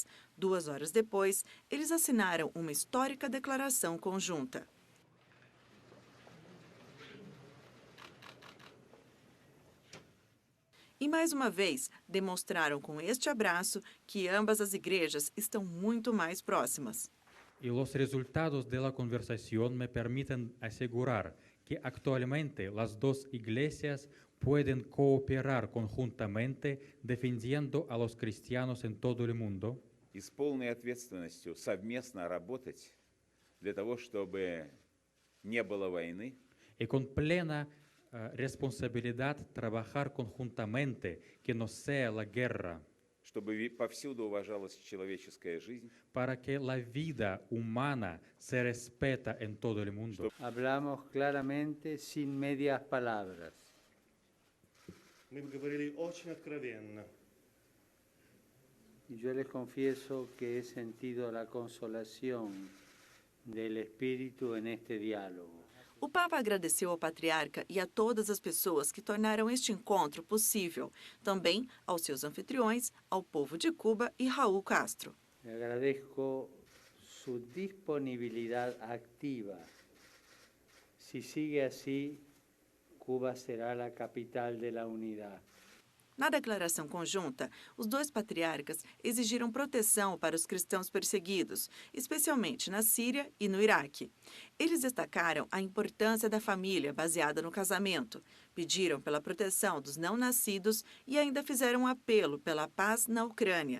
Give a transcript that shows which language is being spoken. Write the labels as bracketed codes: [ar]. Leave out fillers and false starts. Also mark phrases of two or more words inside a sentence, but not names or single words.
[pt] 2 horas depois, eles assinaram uma histórica declaração conjunta. E mais uma vez, demonstraram com este abraço que ambas as igrejas estão muito mais próximas. [es] Y los resultados de la conversación me permiten asegurar que actualmente las dos iglesias pueden cooperar conjuntamente defendiendo a los cristianos en todo el mundo. [ru] И с полной ответственностью совместно работать для того, чтобы не было войны. [es] Y con plena responsabilidad trabajar conjuntamente, que no sea la guerra. [ru] Чтобы повсюду уважалась человеческая жизнь. [es] Para que la vida humana se respeta en todo el mundo. Hablamos claramente, sin medias palabras. [ru] Мы говорили очень откровенно. [es] Y yo les confieso que he sentido la consolación del Espíritu en este diálogo. [pt] O Papa agradeceu ao patriarca e a todas as pessoas que tornaram este encontro possível, também aos seus anfitriões, ao povo de Cuba e Raul Castro. [es] Le agradezco su disponibilidad activa. Si sigue así, Cuba será la capital de la unidad. [pt] Na declaração conjunta, os 2 patriarcas exigiram proteção para os cristãos perseguidos, especialmente na Síria e no Iraque. Eles destacaram a importância da família baseada no casamento, pediram pela proteção dos não-nascidos e ainda fizeram um apelo pela paz na Ucrânia.